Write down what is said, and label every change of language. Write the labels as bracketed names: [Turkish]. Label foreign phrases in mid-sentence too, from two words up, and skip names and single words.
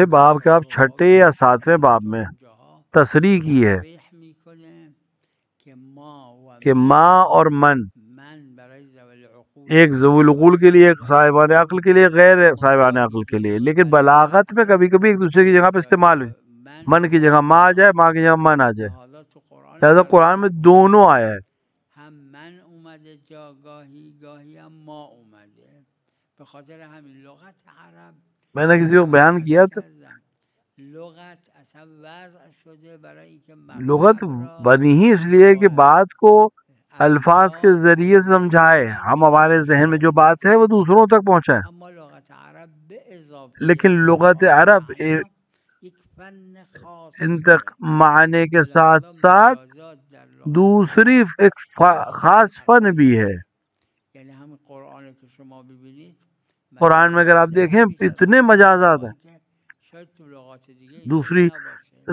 [Urdu] باب کے آپ چھٹے یا ساتویں باب میں تصریح کی ہے کہ ماں اور من، ایک [Arabic] ذوی العقول [Urdu] کے لیے، ایک صاحبان عقل کے لیے، غیر صاحبان عقل کے لیے، لیکن بلاغت میں کبھی کبھی ایک دوسرے کی جگہ پہ استعمال ہوئی، من کی جگہ ماں آ جائے، ماں کی جگہ من آ جائے، لہذا قرآن میں دونوں آیا ہے۔ [Persian] هم من اومده جا گاهی هم ما اومده، به خاطر همین لغت عرب [Urdu] میں نے کسی کو بیان کیا تھا، [Persian] لغت اصلا وضع شده برای اینکه لغت مطلب را [Urdu] بنی ہی اس لیے کہ بات کو الفاظ کے ذریعے سے سمجھائے، ہم ہمارے ذہن میں جو بات ہے وہ دوسروں تک پہنچائیں، [Persian] اما لغت عرب به اضافه [Urdu] لیکن لغت عرب [Persian] یک فن خاص [Urdu] انتق معنی کے ساتھ ساتھ [Persian] مجازات در لغت [Urdu] دوسری ایک خاص فن بھی ہے۔ [Persian] یعنی ہم قرآن کہ شما ببینید، [Urdu] قرآن میں اگر آپ دیکھیں اتنے مجازات ہیں، [Persian] شاید تو لغات دیگه [Urdu] دوسری [Persian] نباشه.